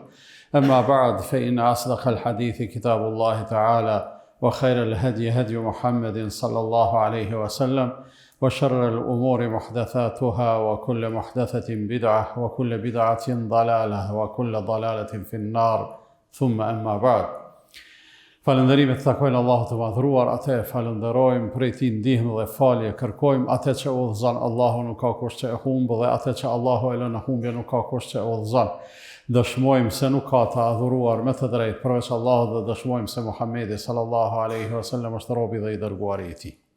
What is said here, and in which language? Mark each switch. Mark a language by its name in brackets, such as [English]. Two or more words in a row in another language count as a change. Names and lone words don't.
[Arabic] أما بعد، فإن أصدق الحديث كتاب الله تعالى، وخير الهدي هدي محمد صلى الله عليه وسلم، وشر الأمور محدثاتها، وكل محدثة بدعة، وكل بدعة ضلالة، وكل ضلالة في النار. ثم أما بعد. [Albanian] Falënderimet takojnë Allahu të madhruar, atë e falënderojmë, prej tij ndihmë dhe falje kërkojmë, atë që udhëzon Allahu nuk ka kush që e humbë, dhe atë që Allahu e lën në humbje nuk ka kush që e udhëzon. Dëshmojmë se nuk ka të adhuruar me të drejtë përveç Allahut, dhe dëshmojmë se Muhamedi [Arabic] صلى الله عليه وسلم [Albanian] është robi dhe i dërguari i tij.